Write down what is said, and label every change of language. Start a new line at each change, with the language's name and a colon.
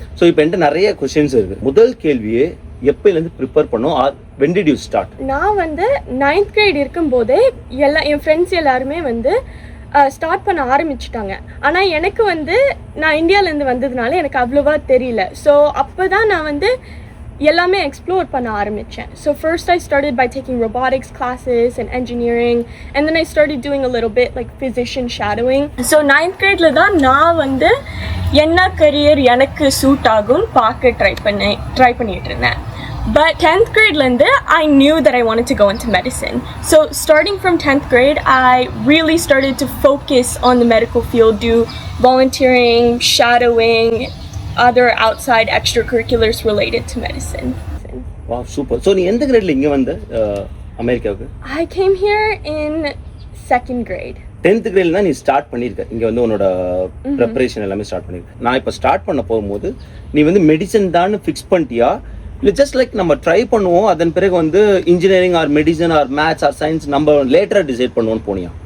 Tamil: So இப்போ என்கிட்ட நிறைய கொஸ்டின்ஸ் இருக்குது. முதல் கேள்வியே எப்போலேருந்து ப்ரிப்பேர் பண்ணோம்,
English: when did you start?
Tamil: நான் வந்து 9th grade இருக்கும்போதே என் ஃப்ரெண்ட்ஸ் எல்லாருமே வந்து ஸ்டார்ட் பண்ண ஆரம்பிச்சிட்டாங்க. ஆனால் எனக்கு வந்து நான் இந்தியாவிலேருந்து வந்ததுனால எனக்கு அவ்வளோவா தெரியல. ஸோ அப்போ தான் நான் வந்து எல்லாமே எக்ஸ்ப்ளோர் பண்ண ஆரம்பித்தேன்.
English: So first I started by taking robotics classes and engineering, and then I started doing a little bit like physician shadowing.
Tamil: So 9th grade தான் நான் வந்து என்ன கரியர் எனக்கு சூட் ஆகும்னு பார்க்க ட்ரை பண்ணிட்டு இருந்தேன்.
English: But 10th grade I knew that I wanted to go into medicine. So starting from 10th grade, I really started to focus on the medical field, do volunteering, shadowing, other outside extracurriculars related to medicine. Wow, super.
Tamil: So நீ எந்த கிரேட்ல இங்க வந்த அமெரிக்காவுக்கு?
English: I came here in 2nd grade.
Tamil: 10th கிரேட்ல தான் நீ start பண்ணிருக்க இங்க வந்து உன்னோட ப்ரிப்பரேஷன் எல்லாமே ஸ்டார்ட் பண்ணிருக்க. நான் இப்போ ஸ்டார்ட் பண்ண போகும்போது நீ வந்து மெடிசன் தான் ஃபிக்ஸ் பண்ணிட்டியா, இல்லை ஜஸ்ட் லைக் நம்ம ட்ரை பண்ணுவோம், அதன் பிறகு வந்து engineering or medicine R maths R science நம்ம லேட்டராக டிசைட் பண்ணுவோன்னு போனியா?